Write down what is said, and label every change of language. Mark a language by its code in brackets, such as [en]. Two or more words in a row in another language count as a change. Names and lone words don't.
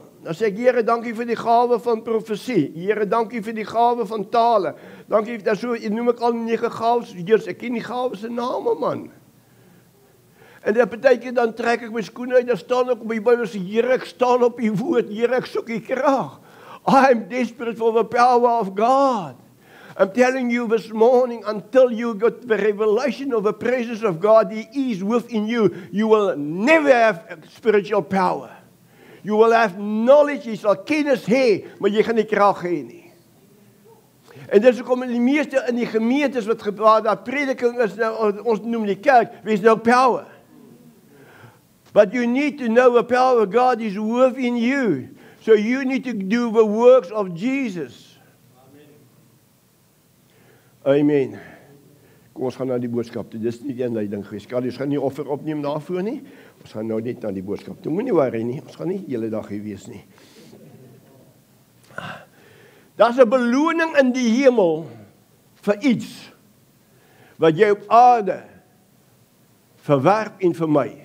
[af] Dan sê ek, Here, dankie vir die gawe van profesie. Here, dankie vir die gawe van tale. Dankie, so noem ek al 9 gawes. Heers, ek ken die gawes se name, man. En dan partykeer dan trek ek my skoene uit, dan staan ek op my Bybel en sê, Here, ek staan op U woord. Here, ek soek U krag. [en] I'm desperate for the power of God. I'm telling you this morning, until you got the revelation of the presence of God, He is within you, you will never have spiritual power. You will have knowledge, [af] jy sal kennis hê, maar jy gaan nie krag hê nie. En dis hoekom in die meeste in die gemeentes wat waar daar prediking is, nou, ons noem die kerk, wees nou power. [en] But you need to know the power of God is within you. So you need to do the works of Jesus. Amen. [af] Kom ons gaan na die boodskap toe. Dis nie die inleiding gewees. Ons gaan nie offer opneem daarvoor nie. Ons gaan nou net na die boodskap toe. Moenie worry nie. Ons gaan nie die hele dag hier wees nie. Daar's 'n beloning in die hemel vir iets wat jy op aarde verwerp en vir my.